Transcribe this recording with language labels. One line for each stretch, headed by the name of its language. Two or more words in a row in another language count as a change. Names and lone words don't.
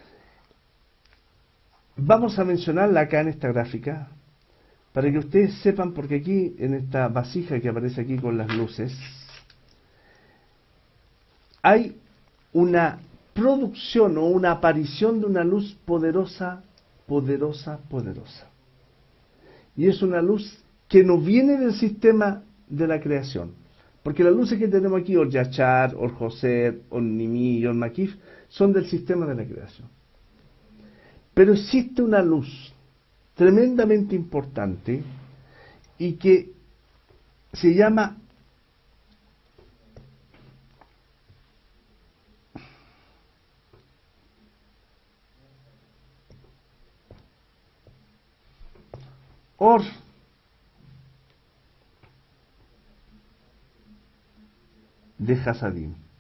Spanish: Vamos a mencionarla acá en esta gráfica para que ustedes sepan, porque aquí en esta vasija que aparece aquí con las luces hay una producción o una aparición de una luz poderosa, poderosa, poderosa. Y es una luz que no viene del sistema de la creación. Porque las luces que tenemos aquí,
Hebrew: אור ישר, אור חוזר, אור פנימי y אור מקיף,
Spanish: son del sistema de la creación. Pero existe una luz tremendamente importante y que se llama Or de Hasadim.